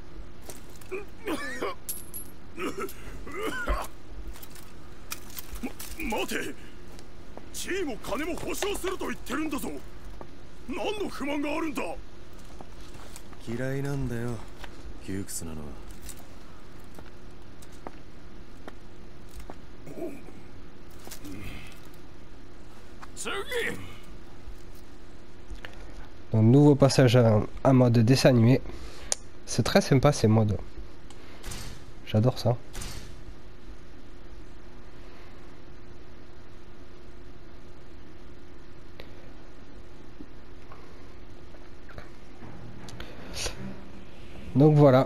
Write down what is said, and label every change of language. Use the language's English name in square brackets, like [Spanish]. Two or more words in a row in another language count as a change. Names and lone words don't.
[Japanese] 待て、地位も金も保証すると言ってるんだぞ。何の不満があるんだ。嫌いなんだよ窮屈なのは。 [French] Donc nouveau passage en mode dessin animé. C'est très sympa ces modes. J'adore ça. Donc voilà.